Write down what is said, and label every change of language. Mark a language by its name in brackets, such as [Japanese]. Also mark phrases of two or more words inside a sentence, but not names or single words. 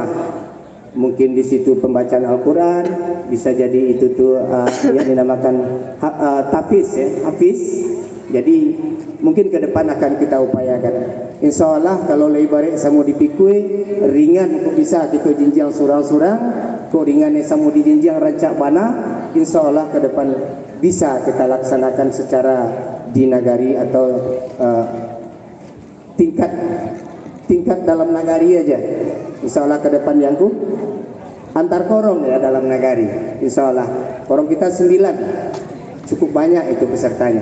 [Indonesian] Mungkin di situ pembacaan Al-Quran, bisa jadi itu tuh yang dinamakan tafiz, ya, hafiz. Jadi mungkin ke depan akan kita upayakan. [Arabic] إن شاء الله [Minangkabau] kalau lebar samu dipikui ringan kok bisa kita jinjang surang-surang, kok ringan samu di jinjang rancak bana. [Arabic] إن شاء الله [Indonesian] ke depan bisa kita laksanakan secara di nagari atau tingkat dalam nagari aja. [Arabic] إن شاء الله [Indonesian] ke depan yang antar korong ya dalam nagari. [Arabic] إن شاء الله [Indonesian] korong kita 9, cukup banyak itu pesertanya.